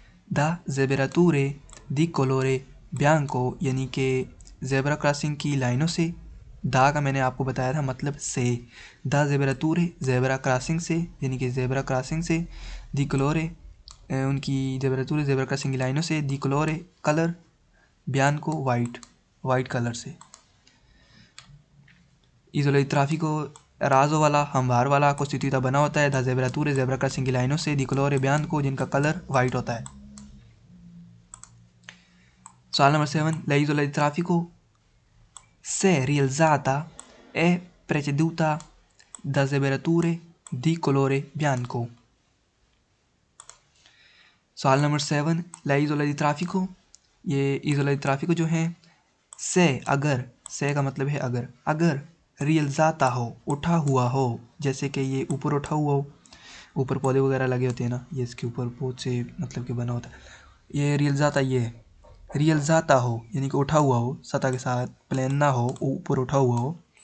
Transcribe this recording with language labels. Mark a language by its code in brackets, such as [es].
[it] da zeberature di colore bianco [hi] यानी कि zebra crossing की लाइनों से, दा का मैंने आपको बताया था मतलब से, दा ज़ेबरातूरे ज़ेब्रा क्रॉसिंग से यानी कि ज़ेब्रा क्रॉसिंग से, दी कलोरे उनकी ज़ेबरातूरे ज़ेब्रा क्रॉसिंग की लाइनों से, दी कलोरे कलर, बयान को वाइट कलर से। इज़ोला ट्राफिको राजो वाला हमवार वाला कोस्टिट्यूटा बना होता है दा ज़ेबरातूरे ज़ेब्रा क्रॉसिंग की लाइनों से, दी कलोरे बयान को जिनका कलर वाइट होता है। सवाल number 7, [it] la isola di traffico se rialzata è preceduta da zebrature di colore bianco. [hi] सवाल number 7, [it] la isola di traffico, [hi] ये इजोला दी ट्राफिको जो है से अगर, से का मतलब है अगर रियलजाता हो, उठा हुआ हो, जैसे कि ये ऊपर उठा हुआ हो, ऊपर पौधे वगैरह लगे होते हैं ना, ये इसके ऊपर बहुत से मतलब कि बना होता है, ये रियलजाता, ये है रियलजाता हो यानी कि उठा हुआ हो, सतह के साथ प्लेन ना हो, ऊपर उठा हुआ हो,